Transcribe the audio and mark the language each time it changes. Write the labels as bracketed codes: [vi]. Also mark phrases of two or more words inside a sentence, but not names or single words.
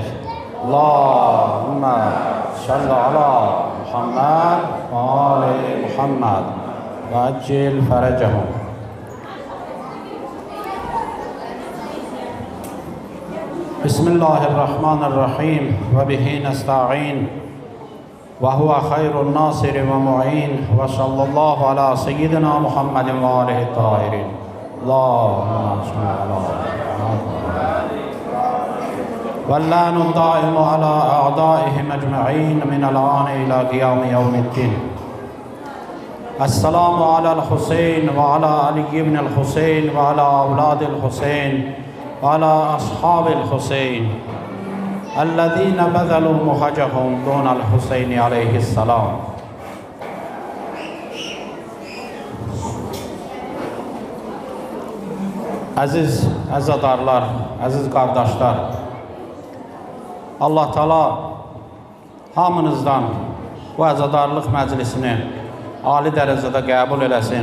[ar] اللهم صل على محمد وآل محمد وعجل فرجهم. بسم الله الرحمن الرحيم وبه نستعين وهو خير ناصر ومعين وصلى الله على سيدنا محمد وآله الطاهرين. اللهم صل على محمد. واللعن الدائم على أعدائهم أجمعين من الآن إلى قيام يوم الدين. السلام على الحسين وعلى علي بن الحسين وعلى أولاد الحسين وعلى أصحاب الحسين الذين بذلوا مهجهم دون الحسين عليه السلام. [az] Aziz azadarlar, aziz kardeşler, Allah Teala hamınızdan bu əzadarlıq məclisini ali dərəcədə qəbul eləsin.